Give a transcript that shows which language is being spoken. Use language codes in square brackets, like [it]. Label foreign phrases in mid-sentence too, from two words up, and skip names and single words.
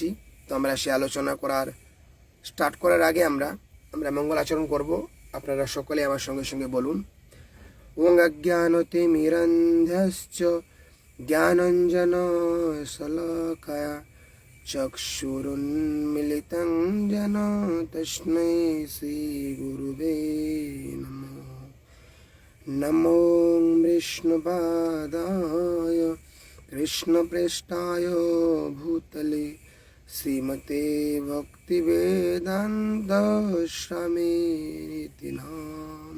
[bn] তো আমরা সে আলোচনা স্টার্ট করার আগে আমরা মঙ্গল আচরণ করব। আপনারা সকলে আমার সঙ্গে সঙ্গে বলুন, [sa] ওং অজ্ঞানতিমিরন্ধ্যাশ্চ জ্ঞানাঞ্জন শলাকায়া চক্ষুরুন্মিলিतं येन तस्मै श्रीगुरुवे नमः। नमो विष्णुपादाय कृष्णप्रेष्ठाय भूतले श्रीमते भक्तिवेदान्त स्वामिनिति नाम।